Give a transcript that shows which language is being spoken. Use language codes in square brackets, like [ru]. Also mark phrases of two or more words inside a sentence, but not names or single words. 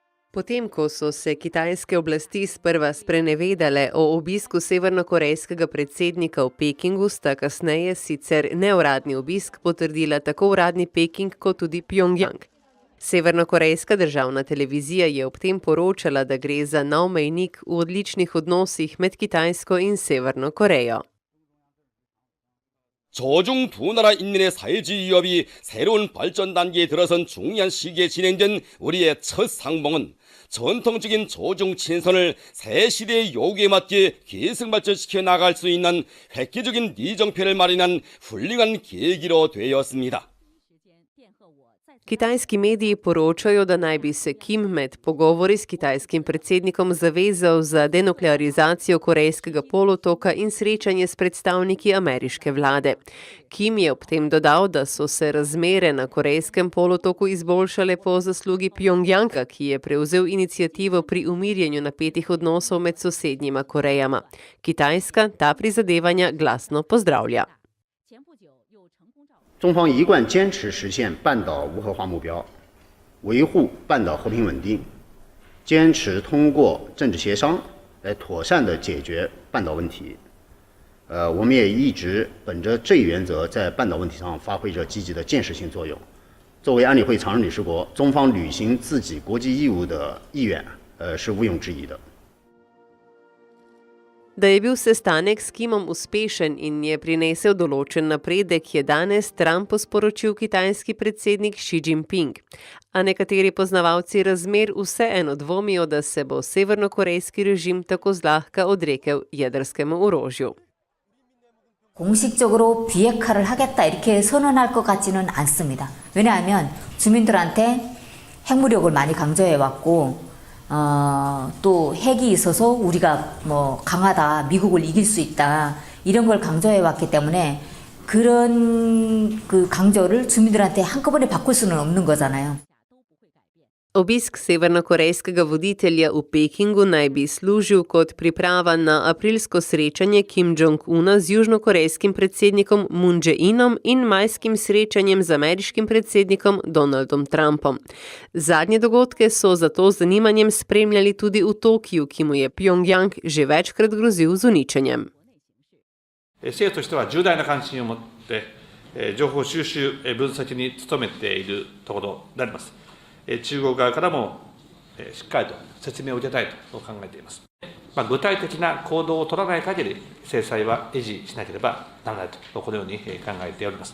[sl] Potem, ko so se kitajske oblasti sprva sprenevedale o obisku severnokorejskega predsednika v Pekingu, sta kasneje sicer neuradni obisk potrdila tako uradni Peking kot tudi Pjongjang. Severnokorejska državna televizija je ob tem poročala, da gre za nov mejnik v odličnih odnosih med Kitajsko in Severno Korejo. [ko] 저중 두 나라 인민의 사회주의 위협이 새로운 발전 단계에 들어선 중요한 시기에 진행된 우리의 첫 상봉은 전통적인 조중 친선을 새 시대의 요구에 맞게 계속 발전시켜 나갈 수 있는 획기적인 리정표를 마련한 훌륭한 계기로 되었습니다. [sl] Kitajski mediji poročajo, da naj bi se Kim med pogovori s kitajskim predsednikom zavezal za denuklearizacijo Korejskega polotoka in srečanje s predstavniki ameriške vlade. Kim je ob tem dodal, da so se razmere na Korejskem polotoku izboljšale po zaslugi Pjongjanga, ki je prevzel iniciativo pri umirjanju napetih odnosov med sosednjima Korejama. Kitajska ta prizadevanja glasno pozdravlja. [zh] 中方一贯坚持实现半岛无核化目标，维护半岛和平稳定，坚持通过政治协商来妥善地解决半岛问题。我们也一直本着这一原则，在半岛问题上发挥着积极的建设性作用。作为安理会常任理事国，中方履行自己国际义务的意愿，是毋庸置疑的。 [sl] Da je bil sestanek s Kimom uspešen in je prinesel določen napredek, je danes Trumpu sporočil kitajski predsednik Xi Jinping. A nekateri poznavalci razmer vseeno dvomijo, da se bo severnokorejski režim tako zlahka odrekel jedrskemu orožju. [ko] 공식적으로 비핵화를 하겠다 이렇게 선언할 것 같지는 않습니다. 왜냐하면 주민들한테 핵무력을 많이 강조해 왔고 또 핵이 있어서 우리가 강하다, 미국을 이길 수 있다 이런 걸 강조해 왔기 때문에 그런 그 강조를 주민들한테 한꺼번에 바꿀 수는 없는 거잖아요. [sl] Obisk severnokorejskega voditelja v Pekingu naj bi služil kot priprava na aprilsko srečanje Kim Jong-una z južnokorejskim predsednikom Moon Jae-inom in majskim srečanjem z ameriškim predsednikom Donaldom Trumpom. Zadnje dogodke so zato z zanimanjem spremljali tudi v Tokiju, ki mu je Pjongjang že večkrat grozil z uničenjem. [ja] 政府としては重大な関心を持って情報収集分析に努めているところであります。中国側からもしっかりと説明を受けたいと考えています。具体的な行動を取らない限り制裁は維持しなければならないとこのように考えております。